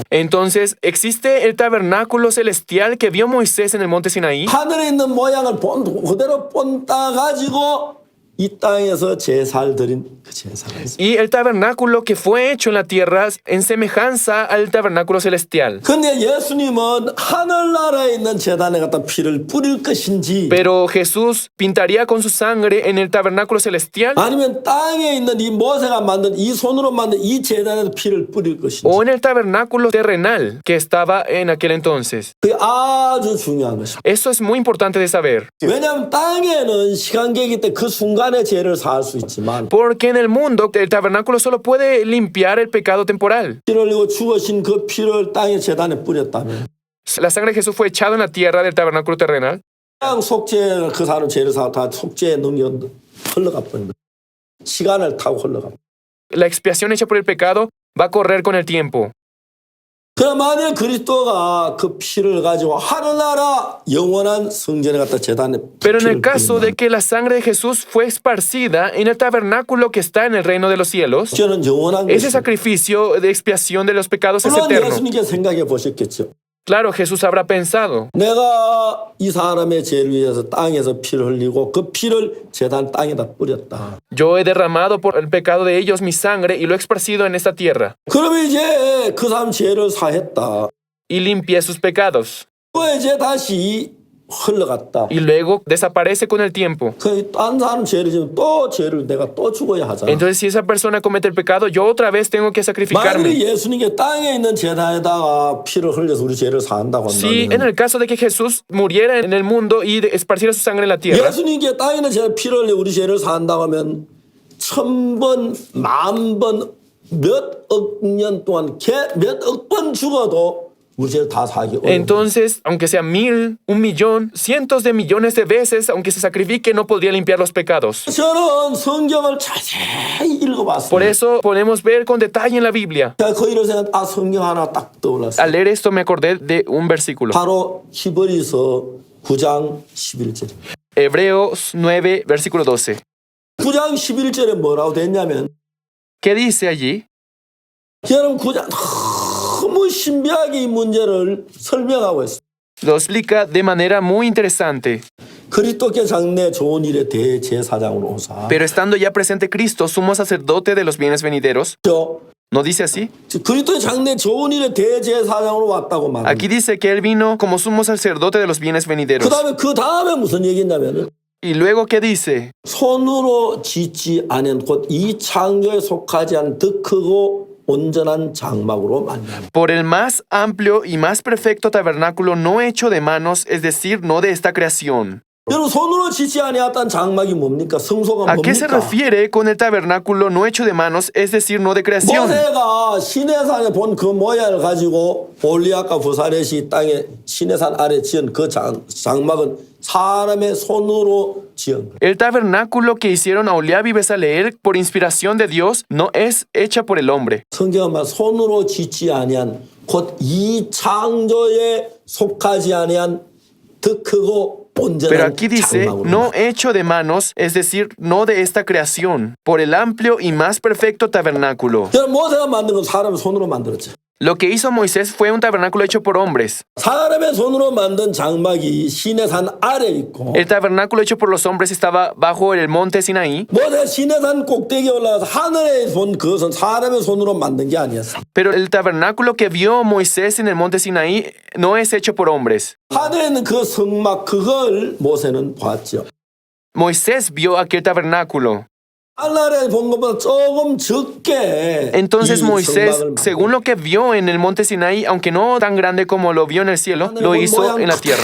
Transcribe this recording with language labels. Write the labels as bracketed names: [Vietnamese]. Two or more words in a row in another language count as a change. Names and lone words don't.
[Spanish] Entonces, existe el tabernáculo celestial que vio Moisés en el monte Sinaí. [Korean] 하늘에 있는 모양을 그대로 본따 가지고 이 땅에서 제사를 드린 그 제사가 있어요. [Spanish] Y el tabernáculo que fue hecho en la tierra en semejanza al tabernáculo celestial. [Korean] 근데 예수님은 하늘나라에 있는 제단에 갖다 피를 뿌릴 것인지 [Spanish] Pero Jesús pintaría con su sangre en el tabernáculo celestial [Korean] 아니면 땅에 있는 이 모세가 만든 이 손으로 만든 이 제단에 피를 뿌릴 것인지 [Spanish] o en el tabernáculo terrenal que estaba en aquel entonces. [Korean] 그게 아주 중요한 것입니다. [Spanish] Eso es muy importante de saber. [Korean] 왜냐하면 땅에는 시간계이기 때문에 그 순간 시간의 죄를 사할 수 있지만 [Spanish] Porque en el mundo el tabernáculo solo puede limpiar el pecado temporal. [Korean] 피를 흘리고 죽으신 그 피를 땅의 제단에 뿌렸다면 [Spanish] La sangre de Jesús fue echada en la tierra del tabernáculo terrenal. [Korean] 그냥 속죄 그 사람 죄를 사고 다 속죄에 넘겨 흘러가 버린 거예요. 시간을 타고 흘러가. [Spanish] La expiación hecha por el pecado va a correr con el tiempo. [Korean] 그럼 만약 그리스도가 그 피를 가지고 하늘나라 영원한 성전에 갖다 제단에 [Spanish] Pero en el [Korean] 피를 [Spanish] caso de [Korean] 뿌린다면 [Spanish] que la sangre de Jesús fue esparcida en el tabernáculo que está en el reino de los cielos, [Korean] 저는 영원한 [Spanish] ese [Korean] 것입니다. [Spanish] sacrificio de expiación de los pecados es [Korean] 물론 [Spanish] eterno. [Korean] 예수님께 생각해 보셨겠죠. [Spanish] Claro, Jesús habrá pensado, [Korean] 내가 이 사람의 죄를 위해서 땅에서 피를 흘리고 그 피를 제단 땅에다 뿌렸다. [Spanish] yo he derramado por el pecado de ellos mi sangre y lo he esparcido en esta tierra [Korean] 그러면 이제 그 사람 죄를 사했다. [Spanish] y limpié sus pecados. [Korean] 또 이제 다시 흘러갔다. [Spanish] Y luego desaparece con el tiempo. [Korean] 그딴 사람 죄를 지면 또 죄를 내가 또 죽어야 하잖아. [Spanish] Entonces, si esa persona comete el pecado, yo otra vez tengo que [Korean] 만약에 [Spanish] sacrificarme. [Korean] 예수님께 땅에 있는 제단에다가 피를 흘려서 우리 죄를 사한다고 [Spanish] Si en [Korean] 한다면 [Spanish] el caso de que Jesús muriera en el mundo y esparciera su sangre en la tierra, [Korean] 예수님께 땅에 있는 제단 피를 흘려 우리 죄를 사한다고 하면 1000번, 10,000번, 몇 억 년 동안 몇 억 번 죽어도 우리 죄를 다 사기 어려워. [Spanish] entonces, aunque sea 1000, 1,000,000, cientos de millones de veces, aunque se sacrifique, no podría limpiar los pecados. [Korean] 저는 성경을 자세히 [Spanish] Por [Korean] 읽어봤어요. [Spanish] eso podemos ver con detalle en la Biblia. [Korean] 제가 그 일을 생각, 성경 하나 딱 떠올랐어요. [Spanish] Al leer esto me acordé de un versículo. [Korean] 바로 히브리서 9장 11절. [Spanish] Hebreos 9, versículo 12. [Korean] 9장 11절에 뭐라고 됐냐면 [Spanish] ¿Qué dice allí? [Korean] 여러분 9장 너무 신비하게 이 문제를 설명하고 있어요. [Spanish] Lo explica de manera muy interesante. [Korean] 그리스도께 장래 좋은 일의 대제사장으로 오사. [Spanish] Pero estando ya presente Cristo, sumo sacerdote de los bienes venideros, ¿no dice así? [Korean] 그리스도의 장래 좋은 일의 대제사장으로 왔다고 말합니다. [Spanish] Aquí dice que Él vino como sumo sacerdote de los bienes venideros. [Korean] 그 다음에 무슨 얘기냐면 [Spanish] Y luego, ¿qué dice? [Korean] 손으로 짓지 않은 곧 이 창조에 속하지 않은 더 크고 온전한 장막으로 만든다. [Spanish] Por el más amplio y más perfecto tabernáculo no hecho de manos, es decir, no de esta creación. [Korean] 여러분 손으로 짓지 아니었던 장막이 뭡니까? 성소가 [Spanish] ¿A qué se [Korean] 뭡니까? [Spanish] refiere con el tabernáculo no hecho de manos, es decir, no de creación? [Korean] 모세가 시내산에 본 그 모양을 가지고 올리아과 부사렛이 땅에 시내산 아래 지은 그 장막은 사람의 손으로 지은 거예요. [Spanish] El tabernáculo que hicieron a Oliab y Bezaleel por inspiración de Dios no es hecha por el hombre. [Korean] 성경은 말 손으로 짓지 아니한 곧 이 창조에 속하지 아니한 더 크고 [Spanish] Pero aquí dice, no hecho de manos, es decir, no de esta creación, por el amplio y más perfecto tabernáculo. [Korean] 모세가 만든 건 사람의 손으로 만들었죠. [Spanish] Lo que hizo Moisés fue un tabernáculo hecho por hombres. [Korean] 사람의 손으로 만든 장막이 시내산 아래 있고 [Spanish] El tabernáculo hecho por los hombres estaba bajo el monte Sinaí, [Korean] 모세 시내산 꼭대기에 올라가서 하늘에 본 그것은 사람의 손으로 만든 게 아니었어. [Spanish] pero el tabernáculo que vio Moisés en el monte Sinaí no es hecho por hombres. [Korean] 하늘에 있는 그 성막 그걸 모세는 봤죠. [Spanish] Moisés vio aquel tabernáculo. [Korean] 하늘에 본 것보다 조금 적게 [Spanish] Entonces [Korean] 이 [Spanish] Moisés, [Korean] 성막을 [Spanish] según lo que vio en el monte Sinaí, aunque no tan grande como lo vio en el cielo, lo hizo en la tierra.